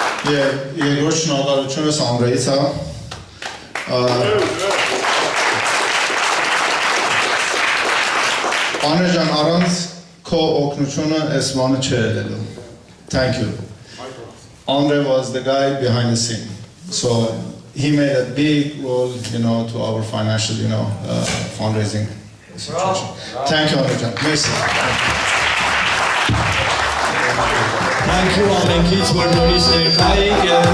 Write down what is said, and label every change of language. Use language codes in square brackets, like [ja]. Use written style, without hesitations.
[hy] Եվ երկրորդ շնորհակալությունս Անդրեից է, Անդրե ջան, առանց քո օգնությունը այս բանը չէր ելնելու։ [en] Thank you. Andre was the guy behind the scene. So he made a big role, to our financial, fundraising situation. Thank you, Andre ջան. [fr] Merci. [en] Thank you, [hy] ամենքից, որ նորից ներկայ եք,